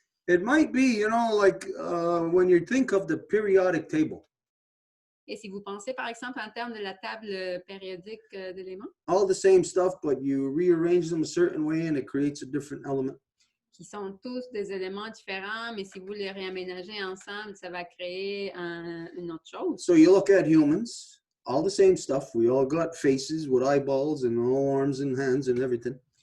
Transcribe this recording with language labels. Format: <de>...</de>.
<en>It might be, you know, like when you think of the periodic table.</en> <fr>Et si vous pensez, par exemple, en termes de la table périodique d'éléments,</fr> <en>All the same stuff, but you rearrange them a certain way and it creates a different element.</en> <fr>qui sont tous des éléments différents, mais si vous les réaménagez ensemble, ça va créer une autre chose.</fr> <en>So you look at humans, all the same stuff. We all got faces with eyeballs and all arms and hands and everything.</en>